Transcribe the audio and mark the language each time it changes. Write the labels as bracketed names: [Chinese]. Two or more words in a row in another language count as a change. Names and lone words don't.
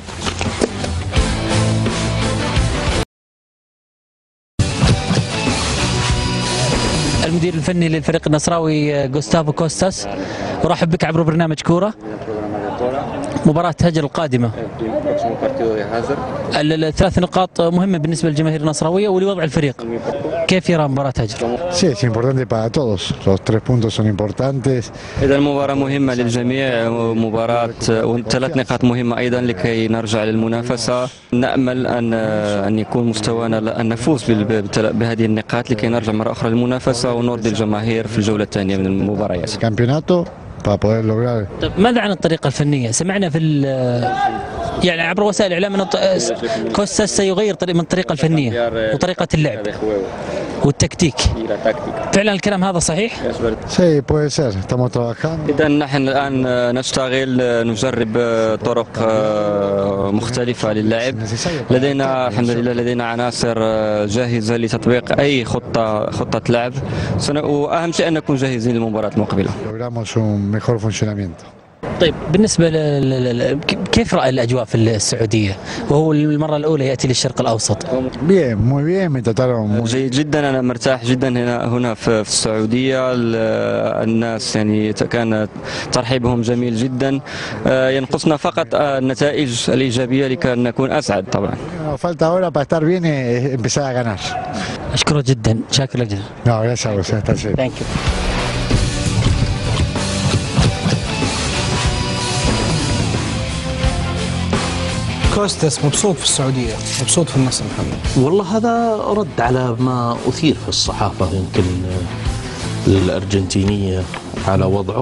[Arabic] المدير الفني للفريق النصراوي غوستافو كوستاس، ارحب بك عبر برنامج كورة. مباراة هجر القادمة، الثلاث نقاط مهمة بالنسبة للجماهير النصراوية ولوضع الفريق، كيف يرى مباراة هجر؟ [Spanish] Sí, es importante para todos. Los 3 puntos son importantes. [Arabic] إذا المباراة مهمة للجميع، مباراة وثلاث نقاط مهمة أيضا لكي نرجع للمنافسة. نأمل أن يكون مستوانا أن نفوز بهذه النقاط لكي نرجع مرة أخرى للمنافسة ونرضي الجماهير في الجولة الثانية من المباريات. [Spanish] Campeonato para poder lograr. [Arabic] طيب ماذا عن الطريقة الفنية؟ سمعنا في يعني عبر وسائل الإعلام أن كوستاس سيغير من الطريقة الفنية وطريقة اللعب والتكتيك. فعلا الكلام هذا صحيح؟ [Spanish] Sí, puede ser. Estamos trabajando. [Arabic] إذا نحن الآن نشتغل، نجرب طرق مختلفة للعب. لدينا الحمد لله لدينا عناصر جاهزة لتطبيق أي خطة لعب، وأهم شيء أن نكون جاهزين للمباراة المقبلة. [Spanish] Logramos un mejor funcionamiento. [Arabic] طيب بالنسبة كيف رأى الأجواء في السعودية وهو المرة الأولى يأتي للشرق الأوسط؟ [Spanish] Bien, muy bien. Me trataron muy [Arabic] جيد جدا، أنا مرتاح جدا هنا في السعودية. الناس يعني كان ترحيبهم جميل جدا. ينقصنا فقط النتائج الإيجابية لكي نكون أسعد طبعا. [Spanish] Falta ahora para estar bien empezar a ganar. [Arabic] أشكرك جدا، شاكر لك جدا. [Spanish] No, gracias a vos. Hasta siempre. [English] Thank you. [Arabic] كوستاس مبسوط في السعودية، مبسوط في النصر محمد. والله هذا رد على ما أثير في الصحافة يمكن الأرجنتينية على وضعه.